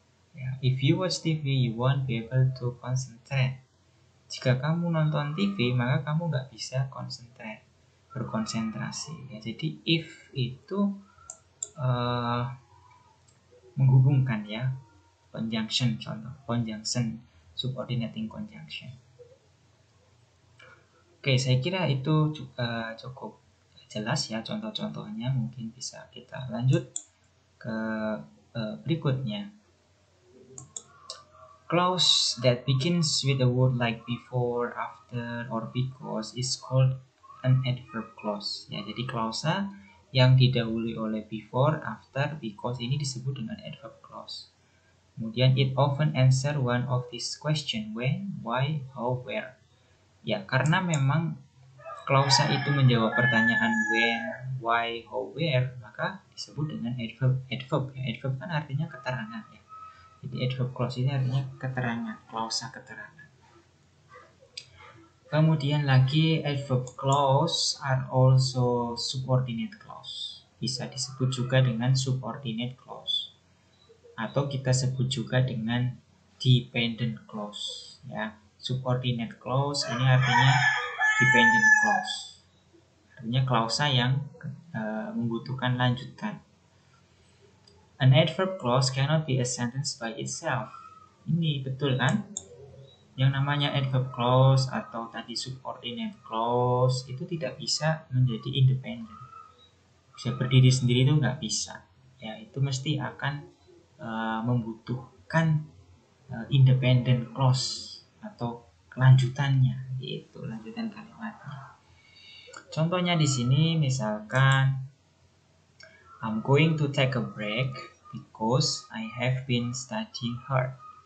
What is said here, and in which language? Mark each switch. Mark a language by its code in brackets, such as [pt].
[en] Ya, if you watch TV, you won't be able to concentrate. [id] Jika kamu nonton TV, maka kamu nggak bisa berkonsentrasi. Ya, jadi if itu menghubungkan ya, conjunction, contoh conjunction, subordinating conjunction. Oke, saya kira itu juga cukup jelas ya contoh-contohnya. Mungkin bisa kita lanjut ke berikutnya. [en] Clause that begins with a word like before, after, or because is called an adverb clause. [id] Ya, jadi klausa yang didahului oleh before, after, because ini disebut dengan adverb clause. Kemudian [en] it often answer one of these question, when, why, how, where. [id] Ya, karena memang klausa itu menjawab pertanyaan when, why, how, where, maka disebut dengan adverb. Adverb ya, adverb kan artinya keterangan ya. Jadi adverb clause ini artinya keterangan, klausa keterangan. Kemudian lagi [en] adverb clause are also subordinate clause. [id] Bisa disebut juga dengan subordinate clause. Atau kita sebut juga dengan dependent clause ya. Subordinate clause ini artinya dependent clause. Artinya klausa yang membutuhkan lanjutan. [en] An adverb clause cannot be a sentence by itself. [id] Ini betul kan? Yang namanya adverb clause atau tadi subordinate clause itu tidak bisa menjadi independen. Bisa berdiri sendiri itu nggak bisa. Ya, itu mesti akan membutuhkan independent clause atau kelanjutannya, yaitu lanjutan kalimatnya. Contohnya di sini misalkan [en] I'm going to take a break because I have been studying hard.